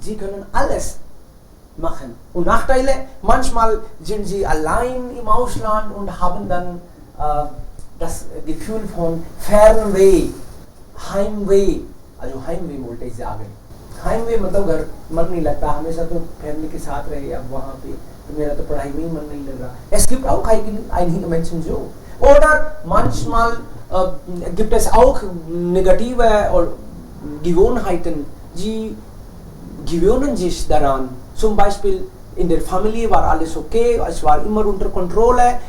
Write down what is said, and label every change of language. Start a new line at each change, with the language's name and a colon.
German: Sie können alles machen. Und Nachteile, manchmal sind Sie allein im Ausland und haben dann das Gefühl von Fernweh, Heimweh. Also Heimweh wollte ich sagen.
Hindi: Heimweh मतलब घर मन नहीं लगता, हमेशा तो family के साथ रहे, अब वहाँ पे तो मेरा तो पढ़ाई में ही मन नहीं लग रहा.
German: Es gibt auch einige Menschen so. Oder manchmal gibt es auch negative Gewohnheiten, die gewöhnen sich daran. Zum Beispiel in der Familie war alles okay, es war immer unter Kontrolle.